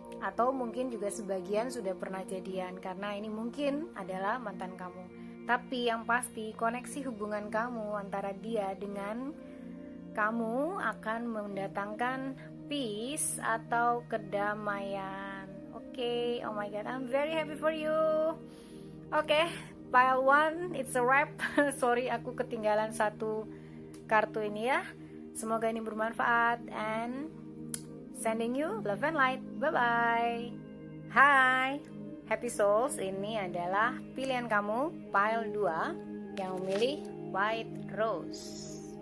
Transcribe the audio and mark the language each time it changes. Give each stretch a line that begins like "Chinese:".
Indonesian: Atau mungkin juga sebagian sudah pernah jadian karena ini mungkin adalah mantan kamu. Tapi yang pasti koneksi hubungan kamu antara dia dengan kamu akan mendatangkan peace atau kedamaian.
English: Oke, oh my god, I'm very happy for you. Oke, pile 1 it's a wrap.
Indonesian: Sorry aku ketinggalan satu kartu ini ya. Semoga ini bermanfaat
English: and sending you love and light.
Indonesian: Bye bye. Hai Happy Souls, ini adalah pilihan kamu pile 2 yang memilih White Rose.